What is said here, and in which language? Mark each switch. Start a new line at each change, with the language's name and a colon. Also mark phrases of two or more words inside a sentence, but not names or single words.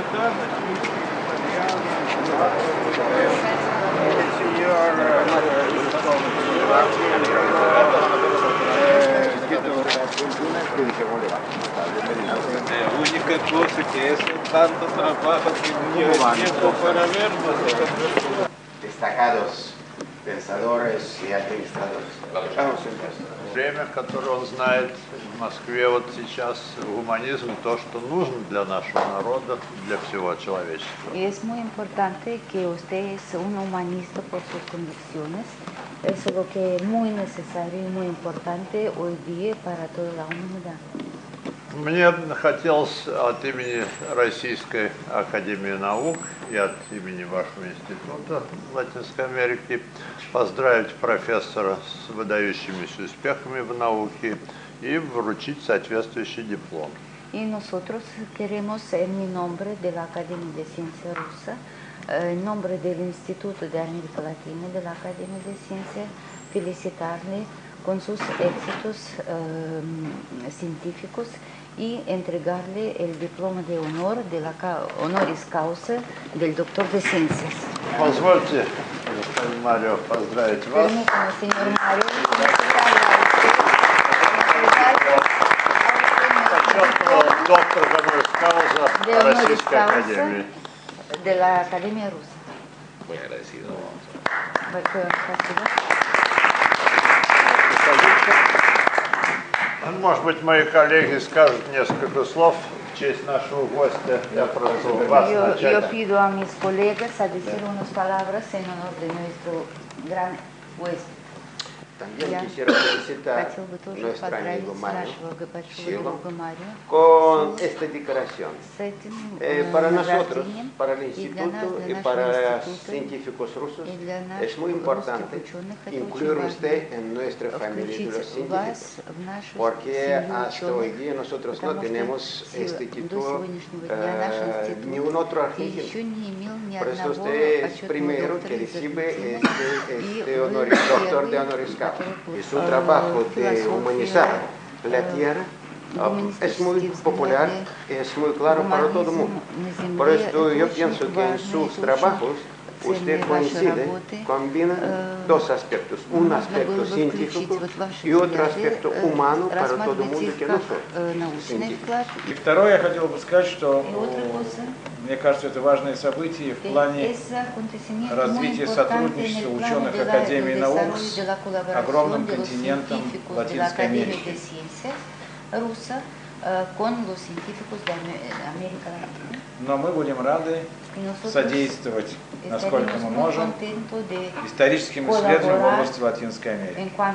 Spanish: La única cosa que es tanto trabajo que no hay tiempo para vernos. Destacados pensadores y administradores. Vamos a empezar.
Russian: Время, которое он знает в Москве вот сейчас, гуманизм, то, что нужно для нашего народа, для всего человечества.
Spanish: Y es muy importante que usted es un humanista por sus convicciones. Eso es lo que es muy necesario y muy importante hoy día para toda la humanidad.
Russian: Мне хотелось от имени Российской академии наук и от имени вашего института Латинской Америки поздравить профессора с выдающимися успехами в науке и вручить соответствующий диплом.
Spanish: Y nosotros queremos, en mi nombre de la Academia de Ciencia Rusa, en nombre del Instituto de América Latina de la Academia de Ciencia, felicitarle con sus éxitos científicos y entregarle el diploma de honor de la
Latin: honoris causa
Spanish: del doctor de ciencias.
Russian: Позвольте, господин Марио, поздравить вас.
Spanish: Permítame, señor Mario,
Latin: Доктор honoris causa de honoris
Russian: Российской
Latin: causa
Russian: академии.
Spanish: de la Academia Rusa. Muy agradecido.
Russian: Может быть, мои коллеги скажут несколько слов в честь нашего гостя. Я прошу вас
Spanish: Yo
Russian: начать.
Spanish: pido a mis colegas a decir unas palabras en honor de nuestro gran huésped. También
Russian: Я
Spanish: quisiera felicitar
Russian: хотел бы
Spanish: a
Russian: тоже
Spanish: nuestro
Russian: поздравить
Spanish: amigo Mario
Russian: нашего большого Силу друга Марио
Spanish: con esta declaración.
Russian: с этим
Spanish: Para nosotros,
Russian: награждением.
Spanish: para el Y
Russian: для нас,
Spanish: instituto
Russian: для
Spanish: y
Russian: нашего
Spanish: para
Russian: института,
Spanish: científicos rusos,
Russian: и для
Spanish: es muy
Russian: наших
Spanish: importante
Russian: русских ученых это
Spanish: incluir
Russian: очень
Spanish: usted
Russian: важно.
Spanish: en nuestra familia de los
Russian: Включить
Spanish: científicos.
Russian: вас в нашу
Spanish: Porque
Russian: семью
Spanish: hasta hoy
Russian: ученых,
Spanish: día nosotros no
Russian: потому что
Spanish: tenemos este
Russian: до
Spanish: título
Russian: сегодняшнего дня наш институт
Spanish: ni un otro
Russian: еще
Spanish: argentino.
Russian: не имел ни
Spanish: Por eso
Russian: одного
Spanish: usted es
Russian: почетного
Spanish: primero
Russian: доктора
Spanish: que
Russian: из
Spanish: recibe
Russian: Аргентины, и
Spanish: este
Russian: вы
Spanish: doctor de
Russian: первый,
Latin: honoris causa.
Russian: который
Spanish: Y su trabajo de
Russian: философия,
Spanish: humanizar la tierra es muy popular, es muy claro para todo el mundo. Por esto yo pienso que en sus trabajos usted coincide, combina dos aspectos, un aspecto científico y otro aspecto humano para todo el mundo que nosotros, científicos.
Russian: И второе, я хотел бы сказать, что
Spanish: И otra cosa,
Russian: мне кажется, это важное событие в плане развития сотрудничества ученых Академии наук с огромным континентом Латинской Америки. Но мы будем рады содействовать, насколько мы можем, историческим исследованиям в области Латинской Америки.